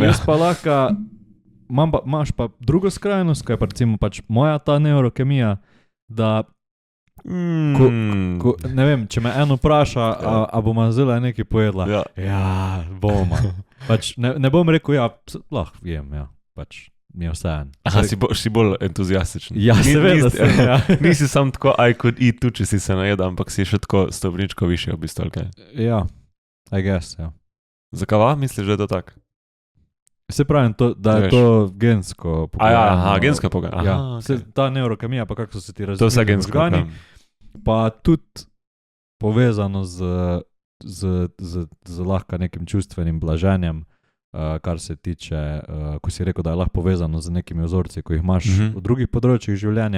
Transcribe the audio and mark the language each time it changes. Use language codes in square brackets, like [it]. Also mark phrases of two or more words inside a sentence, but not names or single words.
[sl] jaz pa lahko, imaš pa drugo skrajnost, ko je pa recimo pač moja ta neurokemija, da ne vem, če me eno vpraša, a bom zdaj nekaj pojedla, ja bom. Pač ne bom rekel, ja, lahko jem, ja, pač mi je vseeno. Aha, si bolj entuzijastičen. Ja, seveda sem, ja. Nisi sam tako, [en] I could eat [sl] tu, če si se najedel, ampak si še tako stopničko više v bistvu, okay? Ja, [en] I guess, [sl] ja. Zakaj misliš, da je to tak? Se pravim, da je to gensko pogajanje. Aha, genska pogajanje. Ja, ta neurokemija, pa kako so se ti razvili. To vse gensko. Pa tudi povezano z lahko nekim čustvenim blaženjem, kar se tiče, ko si rekel, da je lahko povezano z nekimi vzorci, ko jih imaš v drugih področjih življenja.